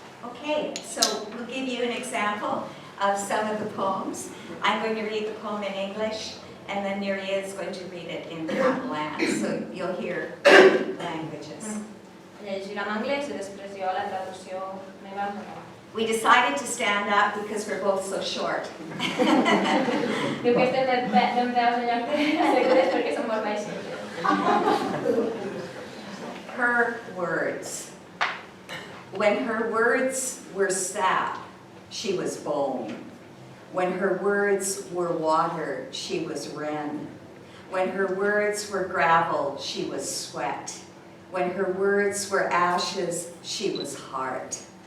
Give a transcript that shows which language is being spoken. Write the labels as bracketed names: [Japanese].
[English] Okay, so we'll give you an example of some of the poems. I'm going to read the poem in English, and then Nuria is going to read it in Catalan, so you'll hear languages. [Catalan] Llegirà en anglès i després jo la traducció meva en català. [English] We decided to stand up because we're both so short. [Catalan] Diu que estem d'en peus en lloc de segures perquè som molt baixos. [English] Her words. When her words were sap, she was bone. When her words were water, she was wren. When her words were gravel, she was sweat. When her words were ashes, she was heart.